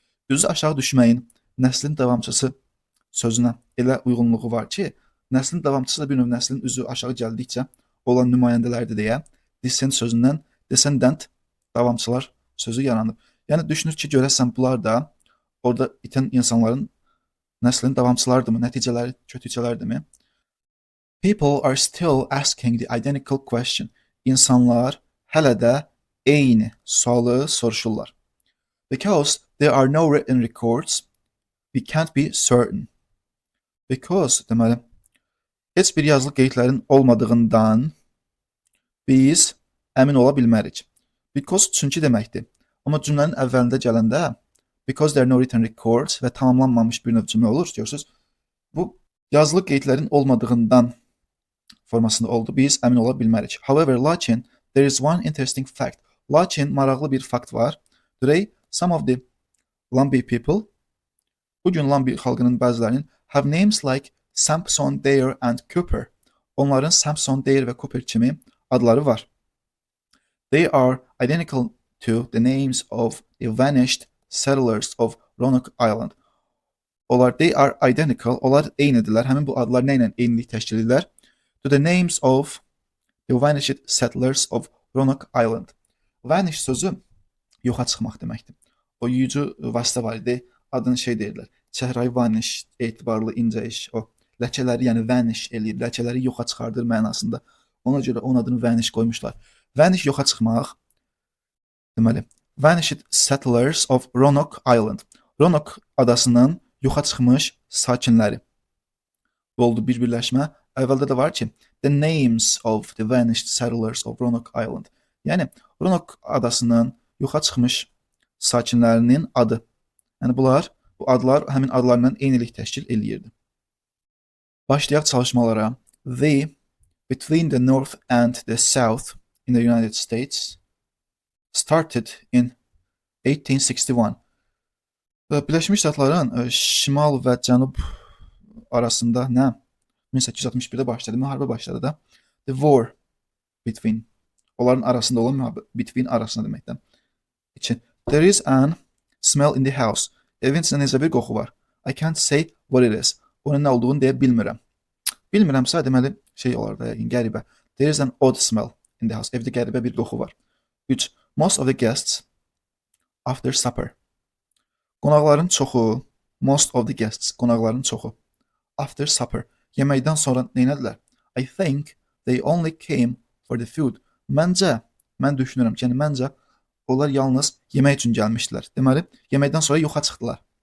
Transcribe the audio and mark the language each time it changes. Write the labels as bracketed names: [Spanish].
[Azerbaijani] Üz aşağı düşməyin nəslin davamçısı sözünə elə uyğunluğu var ki, nəslin davamçısı da bir növ nəslin üzü aşağı gəldikcə olan nümayəndələrdir deyə descent sözündən descendant davamçılar sözü yaranıb. Yəni düşünür ki, görəsən bunlar da orada itən insanların nəslin davamçılarıdırmı, nəticələri, kötücələrdirmi? [English] People are still asking the identical question. [Azerbaijani] İnsanlar hələ də eyni sualı soruşurlar. [English] Because there are no written records, we can't be certain. [Azerbaijani] Because deməli heç bir yazılı qeydlərin olmadığından biz əmin ola bilmərik. Because çünki deməkdir. Amma cümlənin əvvəlində gələndə [English] because there are no written records [Azerbaijani] və tamamlanmamış bir növ cümlə olur, görürsüz. Bu yazılı qeydlərin olmadığından formasında oldu. Biz əmin ola bilmərik. [English] However, [Azerbaijani] lakin [English] there is one interesting fact. [Azerbaijani] Lakin maraqlı bir fakt var. [English] Today, some of the Lumbee people, [Azerbaijani] bugün Lumbee xalqının bəzilərinin [English] have names like Sampson, Dare and Cooper. [Azerbaijani] Onların Sampson, Dare və Cooper kimi adları var. [English] They are identical to the names of the vanished settlers of Roanoke Island. They are identical, [Azerbaijani] onlar eynidirlər. Həmin bu adlar nə ilə eynilik təşkil edirlər? [English] To the names of the vanished settlers of Roanoke Island. [Azerbaijani] Vanish sözü yoxa çıxmaq deməkdir. O yücü vasitə var idi. Adını deyirlər. Çəhrayı vanish, etibarlı, incə iş. O ləkələri, yəni vanish eləyir. Ləkələri yoxa çıxardır mənasında. Ona görə onun adını vanish qoymuşlar. Vanish yoxa çıxmaq. [English] Deməli, vanished settlers of Roanoke Island. [Azerbaijani] Roanoke adasının yoxa çıxmış sakinləri. Bu oldu bir birləşmə. Əvvəldə də var ki, [English] the names of the vanished settlers of Roanoke Island. [Azerbaijani] Yəni, Roanoke adasının yoxa çıxmış sakinlərinin adı. Yəni, bu adlar həmin adlarla eynilik təşkil eləyirdi. Başlayaq çalışmalara. [English] Between the North and the South in the United States started in 1861. [Azerbaijani] Birləşmiş Ştatların şimal və cənub arasında 1861-də başladı, müharibə başladı da. [English] The war between, [Azerbaijani] onların arasında olan müharibə, between arasında deməkdən. [English] There is an smell in the house. [Azerbaijani] Evin içində necə bir qoxu var. [English] I can't say what it is. [Azerbaijani] Onun nə olduğunu deyə bilmirəm. Bilmirəmsə deməli olar da, qəribə. [English] There is an odd smell in the house. [Azerbaijani] Evdə qəribə bir qoxu var. 3. [English] Most of the guests after supper. [Azerbaijani] Qonaqların çoxu, [English] most of the guests, [Azerbaijani] qonaqların çoxu. [English] After supper, [Azerbaijani] yeməkdən sonra neynədilər? [English] I think they only came for the food. [Azerbaijani] Mən düşünürəm ki, məncə onlar yalnız yemək üçün gəlmişdilər. Deməli, yeməkdən sonra yoxa çıxdılar.